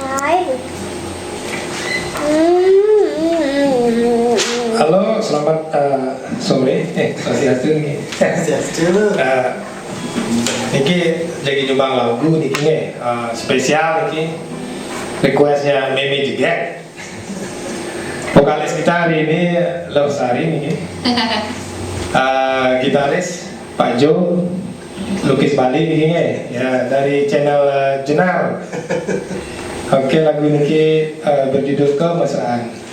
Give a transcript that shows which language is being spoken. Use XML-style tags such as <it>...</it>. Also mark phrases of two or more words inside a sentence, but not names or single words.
<id>Halo, selamat sore. Swastiastu nih. Swastiastu. Niki jadi nyumbang lagu niki nih spesial niki requestnya Meme juga. Vokalis kita hari ini Lestari niki. Gitaris Pak Jo, lukis Bali niki ya dari channel Jenar. Oke, lagu niki berjudul Kemesraan.</id>